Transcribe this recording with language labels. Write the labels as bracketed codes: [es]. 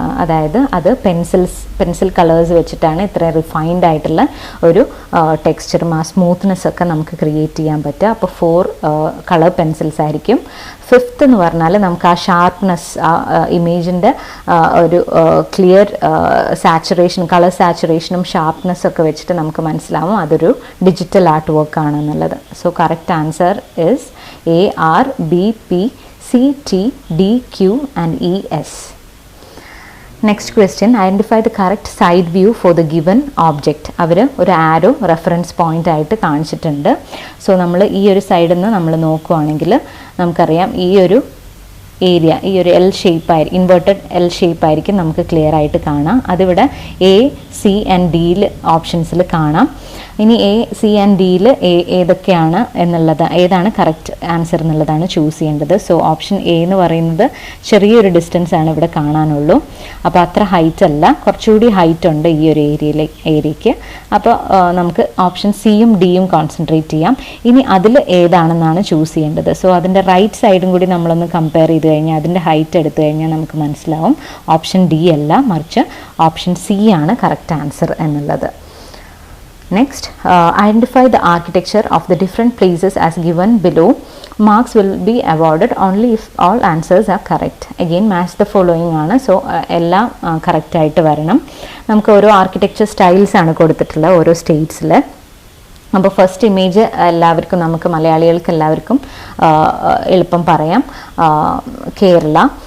[ml] അതായത് അത് pencil colours വെച്ചിട്ടാണ് ഇത്ര റിഫൈൻഡ് ആയിട്ടുള്ള ഒരു ടെക്സ്ചറും ആ സ്മൂത്ത്നെസ് ഒക്കെ നമുക്ക് ക്രിയേറ്റ് ചെയ്യാൻ പറ്റുക. അപ്പോൾ 4 കളർ പെൻസിൽസ് ആയിരിക്കും. ഫിഫ്ത്ത് എന്ന് പറഞ്ഞാൽ നമുക്ക് ആ ഷാർപ്നെസ്, ആ ഇമേജിൻ്റെ ഒരു ക്ലിയർ സാച്ചുറേഷൻ, കളർ സാച്ചുറേഷനും ഷാർപ്നെസ്സും ഒക്കെ വെച്ചിട്ട് നമുക്ക് മനസ്സിലാവും അതൊരു ഡിജിറ്റൽ ആർട്ട് വർക്ക് ആണെന്നുള്ളത്. [en] So correct answer is A, R, B, P, C, T, D, Q and E, S. Next question, identify the correct side view for the given object. [ml] അവർ ഒരു ആരോ reference point ആയിട്ട് കാണിച്ചിട്ടുണ്ട്. So നമ്മൾ ഈ ഒരു സൈഡിൽ നിന്ന് നമ്മൾ നോക്കുകയാണെങ്കിൽ നമുക്കറിയാം ഈ ഒരു ഏരിയ ഈ ഒരു L shape inverted L shape ആയിരിക്കും നമുക്ക് ക്ലിയർ ആയിട്ട് കാണാം. അതിവിടെ എ സി ആൻഡ് ഡിയിൽ ഓപ്ഷൻസിൽ കാണാം. ഇനി എ സി ആൻഡ് ഡിയിൽ ഏതൊക്കെയാണ് ഏതാണ് കറക്റ്റ് ആൻസർ എന്നുള്ളതാണ് ചൂസ് ചെയ്യേണ്ടത്. സോ ഓപ്ഷൻ എ എന്ന് പറയുന്നത് ചെറിയൊരു ഡിസ്റ്റൻസ് ആണ് ഇവിടെ കാണാനുള്ളൂ. അപ്പോൾ അത്ര ഹൈറ്റ് അല്ല, കുറച്ചുകൂടി ഹൈറ്റ് ഉണ്ട് ഈ ഒരു ഏരിയയ്ക്ക്. അപ്പോൾ നമുക്ക് ഓപ്ഷൻ സിയും ഡിയും കോൺസെൻട്രേറ്റ് ചെയ്യാം. ഇനി അതിൽ ഏതാണെന്നാണ് ചൂസ് ചെയ്യേണ്ടത്. സോ അതിൻ്റെ റൈറ്റ് സൈഡും കൂടി നമ്മളൊന്ന് കമ്പയർ ചെയ്ത് കഴിഞ്ഞാൽ അതിൻ്റെ ഹൈറ്റ് എടുത്തു കഴിഞ്ഞാൽ നമുക്ക് മനസ്സിലാവും ഓപ്ഷൻ ഡി അല്ല, മറിച്ച് ഓപ്ഷൻ സി ആണ് കറക്റ്റ് ആൻസർ എന്നുള്ളത്. [en] Next, identify the architecture of the different places as given below. Marks will be awarded only if all answers are correct. Again, match the following [ml] ആണ്. So എല്ലാം correct ആയിട്ട് വരണം. നമുക്ക് ഓരോ architecture styles ആണ് കൊടുത്തിട്ടുള്ളത് ഓരോ സ്റ്റേറ്റ്സിൽ. അപ്പോൾ ഫസ്റ്റ് ഇമേജ് എല്ലാവർക്കും നമുക്ക് മലയാളികൾക്ക് എല്ലാവർക്കും എളുപ്പം പറയാം, കേരള.